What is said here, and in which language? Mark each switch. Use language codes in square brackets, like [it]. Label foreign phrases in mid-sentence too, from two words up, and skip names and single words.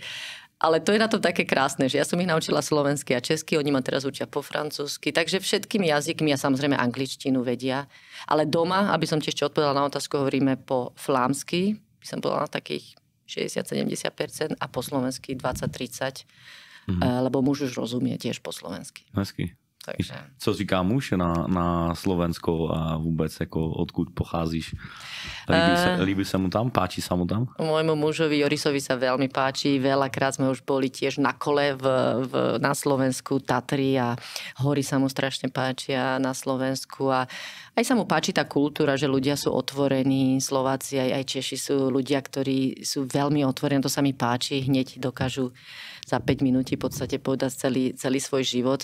[sk] Ale to je na tom také krásne, že ja som ich naučila slovensky a česky, oni ma teraz učia po francúzsky, takže všetkými jazykmi a samozrejme angličtinu vedia. Ale doma, aby som ti ešte odpovedala na otázku, hovoríme po flámsky, by som povedala na takých 60-70% a po slovensky 20-30, lebo muž už rozumie tiež po slovensky. [cs] Hezky. Takže... Co říká muž na Slovensko a vůbec jako odkud pocházíš? [sk] Líbí sa mu tam? Páči sa mu tam? Môjmu mužovi Jorisovi sa veľmi páči. Veľakrát sme už boli tiež na kole na Slovensku, Tatry a hory sa mu strašne páčia na Slovensku a aj sa mu páči tá kultúra, že ľudia sú otvorení, Slováci aj Češi sú ľudia, ktorí sú veľmi otvorení, to sa mi páči, hneď dokážu za 5 minút v podstate povedať celý svoj život.